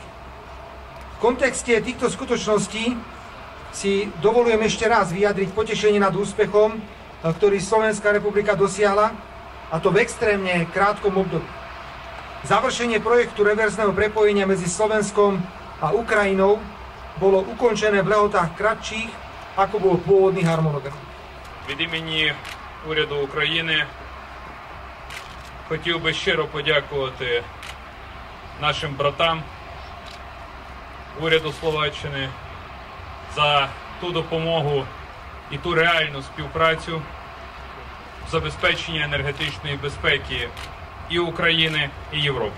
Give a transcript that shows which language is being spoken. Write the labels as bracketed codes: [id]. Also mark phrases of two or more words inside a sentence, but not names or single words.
[sk] V kontexte týchto skutočností si dovolujem ešte raz vyjadriť potešenie nad úspechom, ktorý Slovenská republika dosiahla, a to v extrémne krátkom období. Završenie projektu reverzného prepojenia medzi Slovenskom a Ukrajinou bolo ukončené v lehotách kratších, ako bol pôvodný harmonogram. [uk] Від імені уряду України хотів би щиро подякувати нашим братам уряду Словаччини за ту допомогу і ту реальну співпрацю в забезпеченні енергетичної безпеки і України, і Європи.